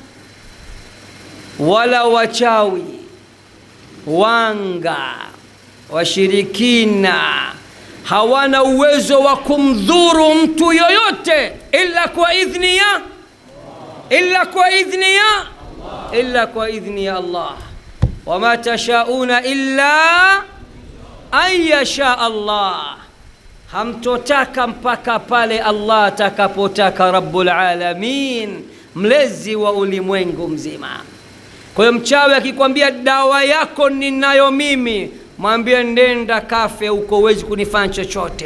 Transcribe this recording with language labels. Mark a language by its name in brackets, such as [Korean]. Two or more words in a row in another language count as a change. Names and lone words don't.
[Swahili] Wala wachawi, wanga, washirikina hawana uwezo wa kumdhuru mtu yoyote illa kwa idhni ya illa kwa idhni ya Allah. [Arabic] وما تشاؤون إلا أن يشاء الله, [Swahili] hamtotaka mpaka pale Allah atakapotaka, [Arabic] رب العالمين, [Swahili] mlezi wa ulimwengu mzima. Kwa hiyo mchawi akikwambia dawa yako ninayo mimi, mwambie nenda kafe huko, huwezi kunifanya chochote.